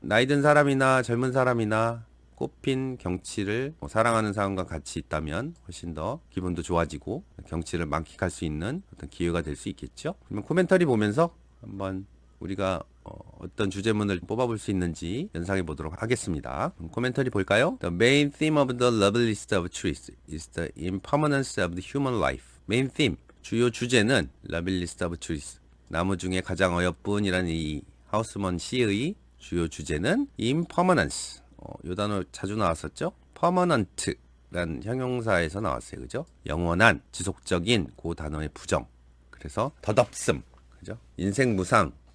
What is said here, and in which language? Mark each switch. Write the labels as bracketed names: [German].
[Korean] 나이 든 사람이나 젊은 사람이나 꽃핀 경치를 사랑하는 사람과 같이 있다면 훨씬 더 기분도 좋아지고 경치를 만끽할 수 있는 어떤 기회가 될 수 있겠죠. 그러면 코멘터리 보면서 한번 우리가 어떤 주제문을 뽑아볼 수 있는지 연상해 보도록 하겠습니다. 코멘터리 볼까요? [English] The main theme of the love list of trees is the impermanence of the human life. Main theme, [Korean] 주요 주제는 [English] love list of trees. [Korean] 나무 중에 가장 어여쁜이라는 이 하우스먼 시의 주요 주제는 impermanence. 이 단어 자주 나왔었죠? permanent라는 형용사에서 나왔어요. 그죠? 영원한, 지속적인 그 단어의 부정. 그래서 덧없음. 그죠? 인생 무상.